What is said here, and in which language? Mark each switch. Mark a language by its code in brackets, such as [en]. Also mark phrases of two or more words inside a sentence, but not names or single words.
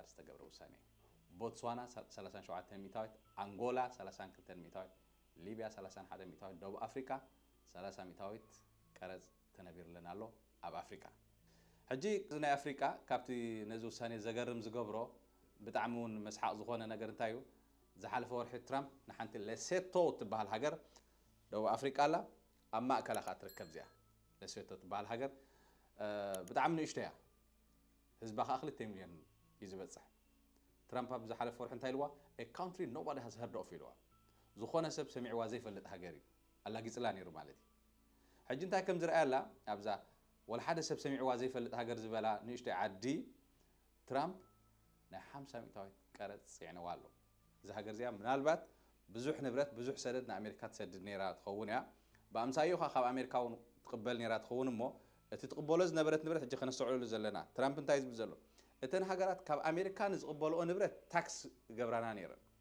[ti] ዝተገብረ ውሳኔ ቦትስዋና 37 ሚታዊት አንጎላ 32 ሚታዊት ሊቢያ 31 ሚታዊት ደቡብ አፍሪካ 30 ሚታዊት ቀረጽ ተነቢርልና ኣሎ ኣብ ኣፍሪካ ሕጂ ናይ ኣፍሪካ ካብቲ ነዚ ውሳኔ ዘገርም ዝገብሮ ብጣዕሙን መስሓቅ ዝኾነ ነገር እንታይ እዩ ዝሓለፈ ወርሒ ትራምፕ ንሓንቲ ለሴቶ ትበሃል ሃገር ደቡብ ኣፍሪካ ኣላ ኣብ ማእከላ ካ ትርከብ እዚኣ ለሴቶ ትበሃል ሃገር ብጣዕሚ ንእሽቶ እያ ህዝባ ካ 2 ሚልዮን እዩ ዝበፅሕ ትራምፕ ኣብ ዝሓለፈ ወርሒ እንታይ ኢልዋ [en] a country nobody has heard of [ti] ኢልዋ ዝኾነ ሰብ ሰሚዕዋ ዘይፈልጥ ሃገር እዩ ኣላጊፅላ ነይሩ ማለት እዩ ሕጂ እንታይ ከም ዝረኣያ ኣላ ኣብዛ ወላ ሓደ ሰብ ሰሚዕዋ ዘይፈልጥ ሃገር ዝበላ ንእሽቶ ዓዲ ትራምፕ ናይ 50 ሚታዊት ቀረጽ ጽዕነዋ ኣሎ እዚ ሃገር እዚኣ ምናልባት ብዙሕ ንብረት ብዙሕ ሰደድ ንኣሜሪካ ትሰድድ ነይራ ትኸውን እያ ብኣምሳዮ ካብ ኣሜሪካ እውን ትቅበል ነይራ ትኸውን እሞ እቲ ትቅበሎ ዝነበረት ንብረት ሕጂ ከነስዕሉ ዘለና ትራምፕ እንታይ ዝብል ዘሎ እተን ሃገራት ካብ ኣሜሪካ ንዝቅበልኦ ንብረት ታክስ ገብራና ነይረን